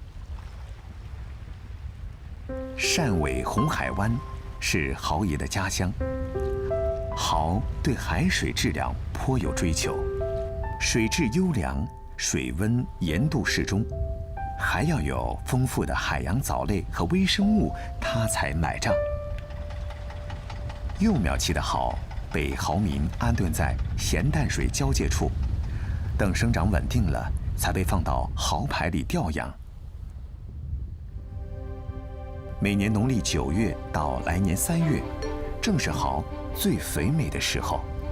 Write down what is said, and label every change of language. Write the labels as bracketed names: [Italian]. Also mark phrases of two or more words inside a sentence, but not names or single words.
[Chinese] 汕尾紅海灣是蠔爺的家鄉，蠔對海水質量頗有追求，水質優良，水溫鹽度適中，還要有豐富的海洋藻類和微生物，它才買賬。幼苗期的蠔被豪民安顿在咸淡水交界处，等生长稳定了，才被放到蚝排里调养。每年农历9月到来年3月，正是蚝最肥美的时候。